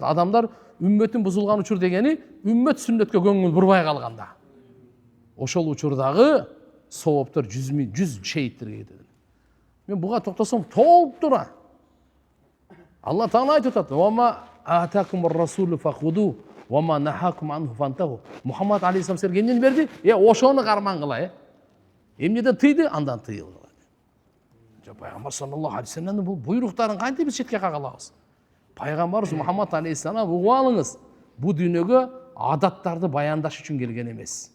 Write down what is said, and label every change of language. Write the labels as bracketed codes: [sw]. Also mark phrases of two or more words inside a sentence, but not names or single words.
[ky] Адамдар үммөтүн бузулган учур дегени үммөт сүннөткө көңүл бурбай калганда. Ошол учурдагы сооптор 100 шейиттерге кетет. Мен буга токтосом толуп тура. Алла Таала айтып атат: [ar] "وما آتاكم الرسول فخذوه وما نهاكم عنه فانتهوا." [ky] Мухаммад алейхиссалам силерге эмнени берди? Ошону кармангыла, эмнеден тыйды, андан тыйылгыла. Пайгамбар [ar] صلى الله عليه وسلم [ky] бул буйруктарын кантип биз четке кагалабыз? Пайгамбарыбыз Мухаммад алейхиссалам угуп алыңыз, бул дүйнөгө адаттарды баяндаш үчүн келген эмес.